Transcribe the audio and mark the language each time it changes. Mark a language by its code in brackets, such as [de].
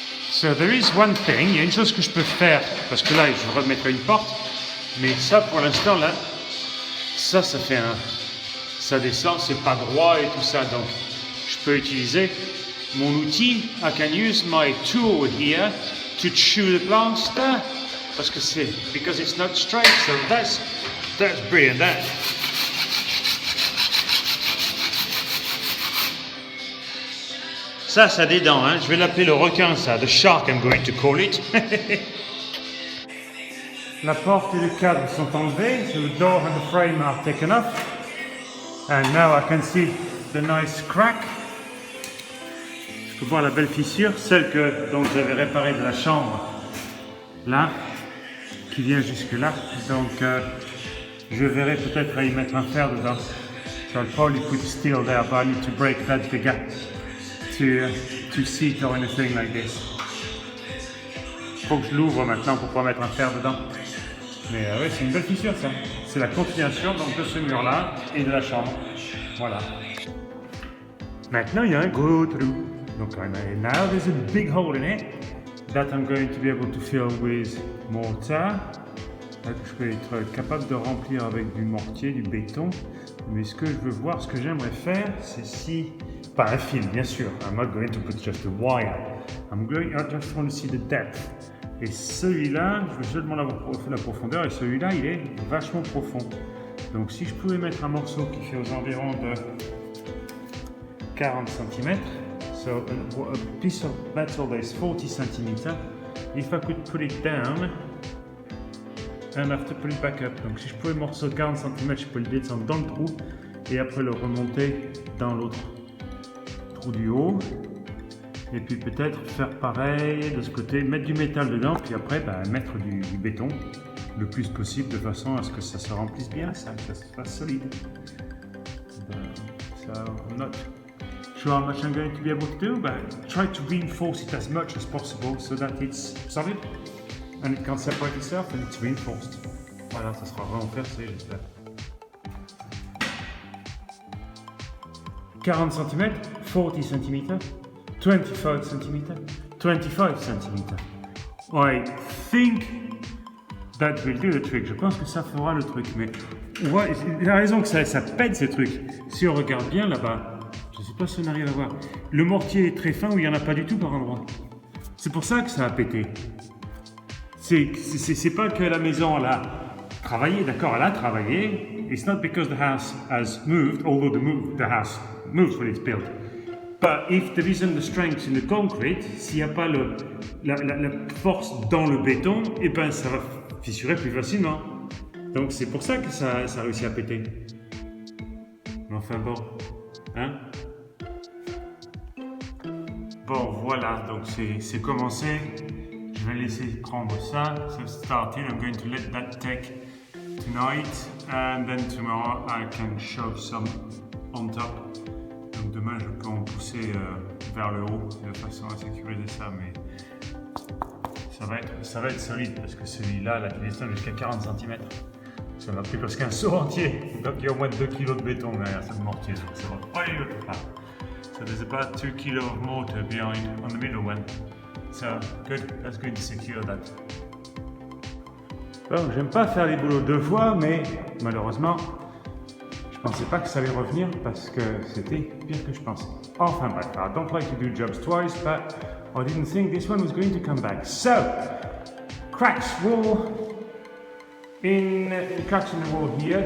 [en] So there is one thing, [fr] il y a une chose que je peux faire, parce que là je remettrai une porte, mais ça pour l'instant là, ça fait ça descend, c'est pas droit et tout ça, donc je peux utiliser mon outil. [en] I can use my tool here to chew the plaster, [fr] parce que [en] because it's not straight, so that's brilliant. [fr] Ça a des dents, hein. Je vais l'appeler le requin, ça. [en] The shark, I'm going to call it. [fr] La porte et le cadre sont enlevés, [en] so the door and the frame are taken off. And now I can see the nice crack. [fr] Je peux voir la belle fissure, celle dont j'avais réparée de la chambre, là, qui vient jusque là. Donc, je verrai peut-être à y mettre un fer dedans. [en] So I'll probably put steel there, but I need to break that figure. To see it or anything like this. [fr] Faut que je l'ouvre maintenant pour pouvoir mettre un fer dedans. Mais ouais, c'est une belle fissure ça. C'est la continuation donc de ce mur-là et de la chambre. Voilà. Maintenant il y a un gros trou. [en] Donc now there's a big hole in it that I'm going to be able to fill with mortar. [fr] Je vais être capable de remplir avec du mortier, du béton. Mais ce que je veux voir, ce que j'aimerais faire, c'est si... Pas un fil, bien sûr. [en] I'm not going to put just a wire. I just want to see the depth. [fr] Et celui-là, je veux seulement la profondeur, et celui-là, il est vachement profond. Donc si je pouvais mettre un morceau qui fait aux environs de 40 cm, [en] so a piece of metal that is 40 cm, if I could put it down, and have to put it back up. [fr] Donc si je pouvais morceau de 40 cm, je peux le descendre dans le trou, et après le remonter dans l'autre trou du haut, et puis peut-être faire pareil de ce côté, mettre du métal dedans, puis après mettre du béton le plus possible de façon à ce que ça se remplisse bien, que ça se fasse solide. [en] So I'm not sure how much I'm going to be able to do, but try to reinforce it as much as possible so that it's solid and it can separate itself and it's reinforced. [fr] Voilà, ça sera vraiment percé, j'espère. 40 cm, 40 cm, 25 cm, 25 cm. [en] I think that will do the trick. [fr] Je pense que ça fera le truc. Mais ouais, il a raison que ça pète ces trucs. Si on regarde bien là-bas, je ne sais pas si on arrive à voir. Le mortier est très fin ou il n'y en a pas du tout par endroit. C'est pour ça que ça a pété. C'est pas que la maison elle a travaillé, d'accord, elle a travaillé. [en] It's not because the house has moved, although the house moves when it's built. But if there isn't the strength in the concrete, [fr] s'il n'y a pas la force dans le béton, eh ben ça va fissurer plus facilement. Donc c'est pour ça que ça a réussi à péter. Mais enfin bon, hein? Bon voilà, donc c'est commencé. Je vais laisser prendre ça. [en] So started, I'm going to let that take tonight, and then tomorrow I can shove some on top. [fr] Donc demain je peux en pousser vers le haut de façon à sécuriser ça, mais ça va être solide parce que celui-là, qui descend jusqu'à 40 cm, ça m'a pris presque un seau entier. Donc il y a au moins 2 kg de béton derrière ce mortier, donc ça va pas aller l'autre part. [en] So there's about 2 kg of mortar behind on the middle one. So good, that's going to secure that. [fr] Bon, j'aime pas faire les boulots 2 fois, mais malheureusement, je Je pensais pas que ça allait revenir parce que c'était pire que je pensais. Enfin bref, [en] I don't like to do jobs twice, but I didn't think this one was going to come back. So, cracks in the wall here.